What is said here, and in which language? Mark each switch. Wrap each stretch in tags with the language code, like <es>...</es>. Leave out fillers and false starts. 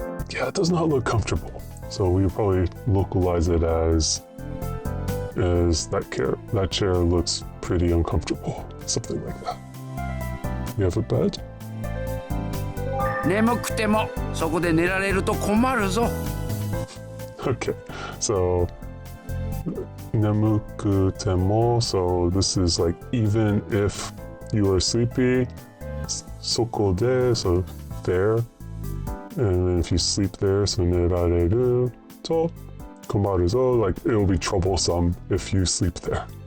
<en>Yeah, it does not look comfortable. So we would probably localize it as that chair looks pretty uncomfortable. Something like that. We have a bed.</en> <ja>眠くてもそこで寝られると困るぞ。</ja> <en>Okay, so</en> <ja>nemukutemo,</ja> <en>so this is like even if you are sleepy,</en> <ja>soko de,</ja> <en>so there, and then if you sleep there, so</en> <ja>nerareru to komaru zo,</ja> <en>like it will be troublesome if you sleep there.</en>